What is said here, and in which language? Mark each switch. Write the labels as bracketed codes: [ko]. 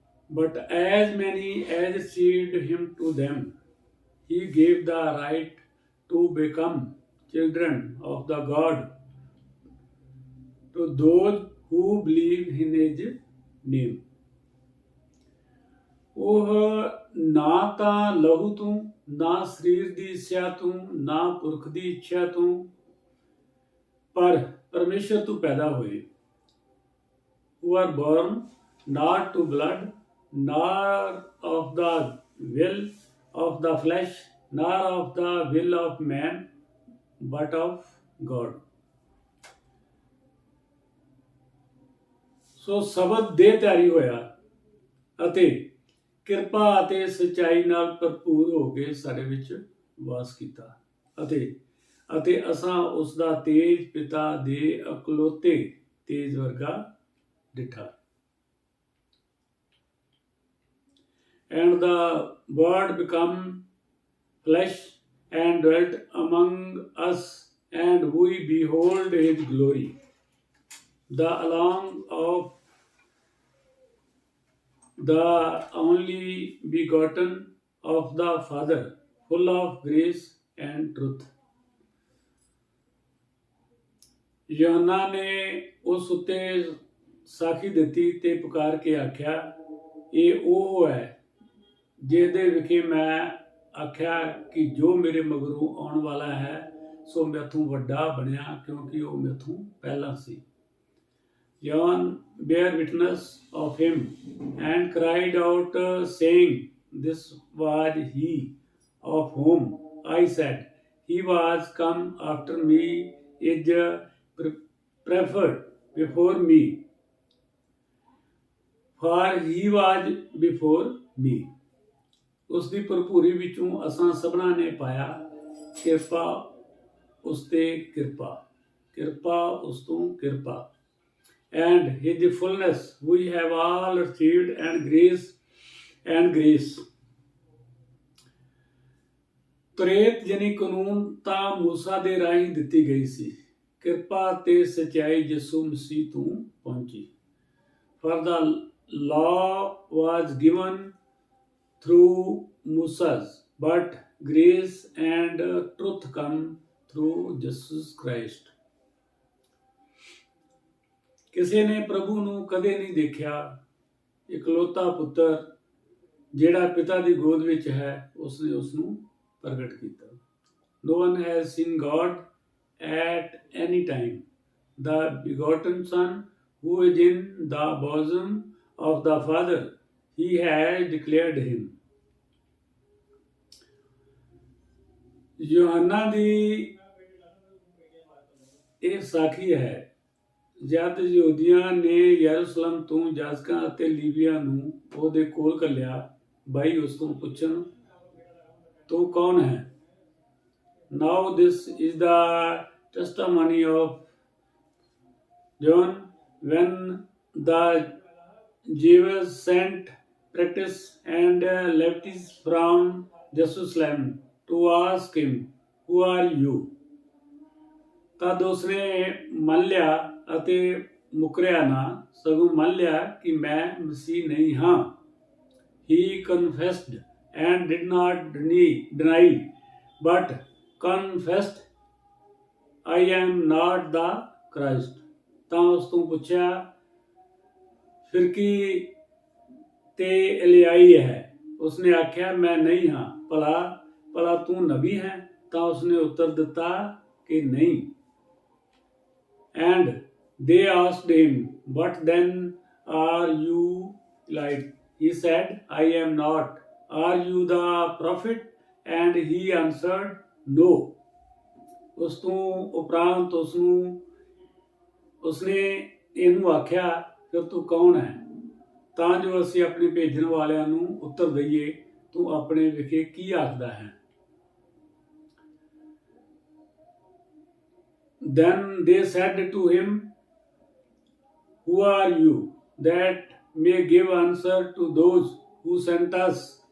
[en] But as many as received him, to them he gave the right to become children of the God, to those who believe in his name। [pa] ਉਹ ਨਾ ਤਾਂ ਲਹੂ ਤੋਂ, ਨਾ ਸਰੀਰ ਦੀ ਇੱਛਾ ਤੋਂ, ਨਾ ਪੁਰਖ ਦੀ ਇੱਛਾ ਤੋਂ, ਪਰ ਪਰਮੇਸ਼ਰ ਤੋਂ ਪੈਦਾ ਹੋਏ। [en] who are born not to blood, nor of the will of the flesh, nor of the will of man, but of God। [pa] ਸੋ ਸ਼ਬਦ ਦੇਹ ਧਾਰੀ ਹੋਇਆ ਅਤੇ ਕਿਰਪਾ ਅਤੇ ਸੱਚਾਈ ਨਾਲ ਭਰਪੂਰ ਹੋ ਕੇ ਸਾਡੇ ਵਿੱਚ ਵਾਸ ਕੀਤਾ ਅਤੇ ਅਸਾਂ ਉਸ ਦਾ ਤੇਜ ਪਿਤਾ ਦੇ ਇਕਲੌਤੇ ਤੇਜ ਵਰਗਾ ਡਿਠਾ। [en] And the word became flesh and dwelt among us, and we behold his glory, the along of the only begotten of the Father, full of grace and truth। [pa] ਯੋਹੰਨਾ ਨੇ ਉਸ ਉੱਤੇ ਸਾਖੀ ਦਿੱਤੀ ਤੇ ਪੁਕਾਰ ਕੇ ਆਖਿਆ, ਇਹ ਉਹ ਹੈ ਜਿਹਦੇ ਵਿਖੇ ਮੈਂ ਆਖਿਆ ਕਿ ਜੋ ਮੇਰੇ ਮਗਰੋਂ ਆਉਣ ਵਾਲਾ ਹੈ ਸੋ ਮੈਥੋਂ ਵੱਡਾ ਬਣਿਆ, ਕਿਉਂਕਿ ਉਹ ਮੈਥੋਂ ਪਹਿਲਾਂ ਸੀ। [en] John bare witness of him and cried out, saying, This was he of whom I said, He was come after me, is preferred before me, for he was before me। [pa] ਉਸ ਦੀ ਭਰਪੂਰੀ ਵਿੱਚੋਂ ਅਸਾਂ ਸਭਨਾਂ ਨੇ ਪਾਇਆ ਕਿਰਪਾ ਉਸ ਤੇ ਕਿਰਪਾ ਉਸ ਤੋਂ ਕਿਰਪਾ। [en] And his fullness we have all received, and grace। [pa] ਤੌਰਾਤ ਯਾਨੀ ਕਾਨੂੰਨ ਤਾਂ ਮੂਸਾ ਦੇ ਰਾਹੀਂ ਦਿੱਤੀ ਗਈ ਸੀ, ਕਿਰਪਾ ਤੇ ਸੱਚਾਈ ਯਿਸੂ ਮਸੀਹ ਤੋਂ ਪਹੁੰਚੀ। [en] For the law was given through Moses, but grace and truth come through Jesus Christ। [pa] ਕਿਸੇ ਨੇ ਪ੍ਰਭੂ ਨੂੰ ਕਦੇ ਨਹੀਂ ਦੇਖਿਆ, ਇਕਲੌਤਾ ਪੁੱਤਰ ਜਿਹੜਾ ਪਿਤਾ ਦੀ ਗੋਦ ਵਿੱਚ ਹੈ ਉਸਨੇ ਉਸ ਨੂੰ ਪ੍ਰਗਟ ਕੀਤਾ। [en] No one has seen God at any time, the begotten Son who is in the bosom of the Father, he has declared him। [pa] ਯੋਹੰਨਾ ਦੀ ਇਹ ਸਾਖੀ ਹੈ ਜਦ ਯਹੂਦੀਆਂ ਨੇ ਯਰੂਸ਼ਲਮ ਤੋਂ ਜਾਜਕਾਂ ਅਤੇ ਲੀਵੀਆਂ ਨੂੰ ਉਹਦੇ ਕੋਲ ਘੱਲਿਆ, ਬਾਈ ਉਸ ਤੋਂ ਪੁੱਛਣ, ਤੂੰ ਕੌਣ ਹੈ? [en] Now this is the testimony of John when the Jews sent practice and Levites from Jerusalem to ask him, Who are you? [pa] ਤਦ ਉਸਨੇ ਮੰਨ ਲਿਆ ਅਤੇ ਮੁਕਰਿਆ ਨਾ, ਸਗੋਂ ਮੰਨ ਲਿਆ ਕਿ ਮੈਂ ਮਸੀਹ ਨਹੀਂ ਹਾਂ। [en] He confessed and did not deny, but confessed, I am not the Christ। [pa] ਤਾਂ ਉਸ ਤੋਂ ਪੁੱਛਿਆ, ਫਿਰ ਕੀ ਤੇ ਏਲੀਆਈ ਹੈ? ਉਸਨੇ ਆਖਿਆ, ਮੈਂ ਨਹੀਂ ਹਾਂ। ਭਲਾ ਤੂੰ ਨਬੀ ਹੈ? ਤਾਂ ਉਸਨੇ ਉੱਤਰ ਦਿੱਤਾ ਕਿ ਨਹੀਂ। [en] And they asked him, What then are you like? He said, I am not। Are you the prophet? And he answered, No। [pa] ਉਸ ਤੋਂ ਉਪਰੰਤ ਉਸਨੇ ਇਹਨੂੰ ਆਖਿਆ, ਫਿਰ ਤੂੰ ਕੌਣ ਹੈ? ਤਾਂ ਜੋ ਅਸੀਂ ਆਪਣੇ ਭੇਜਣ ਵਾਲਿਆਂ ਨੂੰ ਉੱਤਰ ਦਈਏ, ਤੂੰ ਆਪਣੇ ਵਿਖੇ ਕੀ ਆਖਦਾ ਹੈ? [en] Then they said to him, Who are you that may give answer to those who sent us.